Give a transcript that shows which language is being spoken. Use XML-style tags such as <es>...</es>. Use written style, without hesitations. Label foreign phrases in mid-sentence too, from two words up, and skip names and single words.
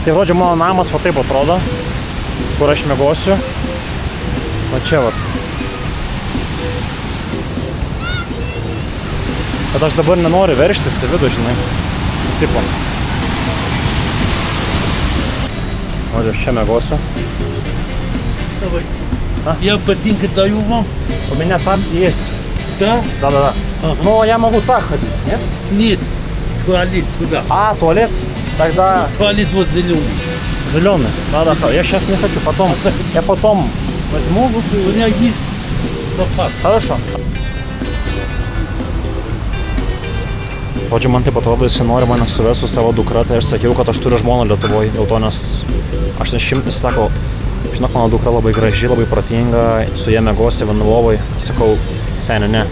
<lt>Tai žodžiu, mano namas va taip atrodo, kur aš miegosiu. Va čia va. Bet aš dabar nenoriu verštis į vidų, žinai. Tipo. O, aš čia miegosiu.</lt> <ru>Давай. А? Я ботинки даю вам. У меня там есть. Да? Да. Ага. Но я могу так ходить, нет? Нет. Туалет куда? А, туалет? Тогда Туалет вот зеленый. зеленый. Да. Я сейчас не хочу, потом. Я потом возьму. У меня есть запас. Хорошо.</ru> <lt>Žodžiu, man taip atrodo, jis nori mane suvesti su savo dukra, tai aš sakiau, kad aš turiu žmoną Lietuvoje, dėl to, nes aš jis sako, žinok, mano dukra labai graži, labai protinga, su jie miegosi vienu lovoj, sakau, seniai, ne.</lt>